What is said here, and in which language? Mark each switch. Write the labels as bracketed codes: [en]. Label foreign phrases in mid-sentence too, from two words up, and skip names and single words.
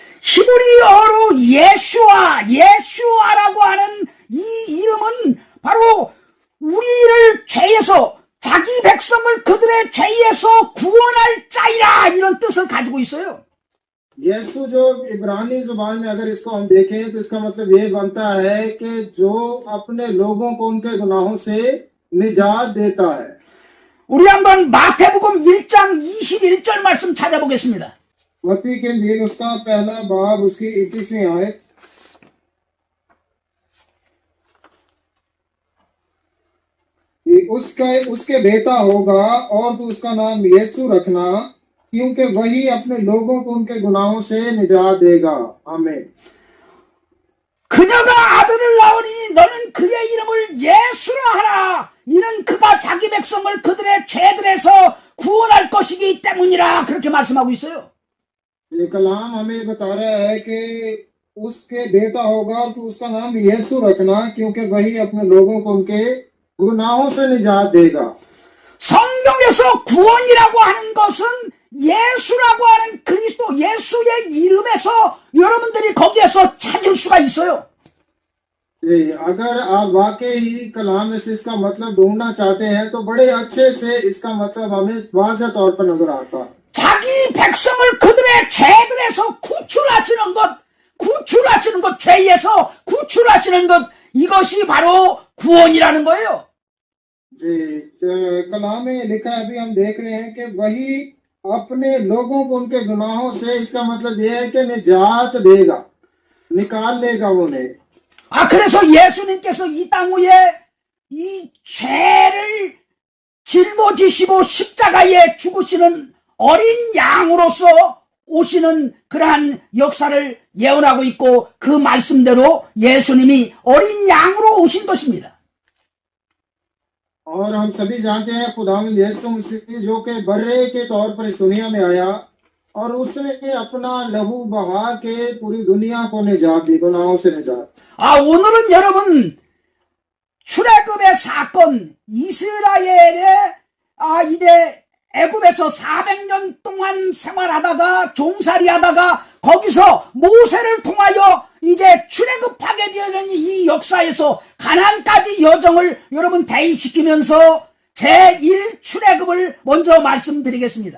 [ko] 히브리어로 예수아라고 하는 이 이름은 바로 우리를 죄에서, 자기 백성을 그들의 죄에서 구원할 자이라, 이런 뜻을 가지고 있어요. [ur] یسوع جو عبرانی زبان میں اگر اس کو ہم دیکھیں تو اس کا مطلب یہ بنتا ہے کہ جو اپنے لوگوں کو ان کے گناہوں سے نجات دیتا ہے. [ko] 우리 한번 마태복음 1장 21절 말씀 찾아보겠습니다. [ur] متی کی انجیل اس کا پہلا باب اس کی 21ویں آیت. اس کے بیٹا ہوگا اور تو اس کا نام یسوع رکھنا، کیونکہ وہی اپنے لوگوں کو ان کے گناہوں سے نجات دے گا. آمین. [ko] 그녀가 아들을 낳으니 너는 그의 이름을 예수라 하라. 이는 그가 자기 백성을 그들의 죄들에서 구원할 것이기 때문이라. 그렇게 말씀하고 있어요. [ur] یہ کلام ہمیں بتا رہا ہے کہ اس کے بیٹا ہوگا اور تو اس کا نام یسوع رکھنا، کیونکہ وہی اپنے لوگوں کو ان کے گناہوں سے نجات دے گا. [ko] 성경에서 구원이라고 하는 것은 예수라고 하는 그리스도 예수의 이름에서 여러분들이 거기에서 찾을 수가 있어요. [ur] جی، اگر آپ واقعی ہی کلام میں سے اس کا مطلب ڈھونڈنا چاہتے ہیں تو بڑے اچھے سے اس کا مطلب ہمیں واضح طور پر نظر آتا ہے. [ko] 자기 백성을 그들의 죄들에서 구출하시는 것, 죄에서 구출하시는 것, 이것이 바로 구원이라는 거예요. [ur] جی، کلام میں لکھا ہے، ابھی ہم دیکھ رہے ہیں کہ وہی اپنے لوگوں کو ان کے گناہوں سے، اس کا مطلب یہ ہے کہ نجات دے گا، نکال لے گا انہیں. [ko] 그래서 예수님께서 이 땅 위에 이 죄를 짊어지시고 십자가에 죽으시는 어린 양으로서 오시는 그러한 역사를 예언하고 있고, 그 말씀대로 예수님이 어린 양으로 오신 것입니다. [ur] اور ہم سبھی جانتے ہیں خداوند یسوع مسیح جو کہ برّے کے طور پر اس دنیا میں آیا اور اس نے اپنا لہو بہا کے پوری دنیا کو نجات دی، گناہوں سے نجات. [ko] 오늘은 여러분 출애굽의 사건, 이스라엘의 이제 애굽에서 400년 동안 생활하다가 종살이하다가 거기서 모세를 통하여 이제 출애굽하게 되는 이 역사에서 가나안까지 여정을 여러분 대입시키면서 제1 출애굽을 먼저 말씀드리겠습니다.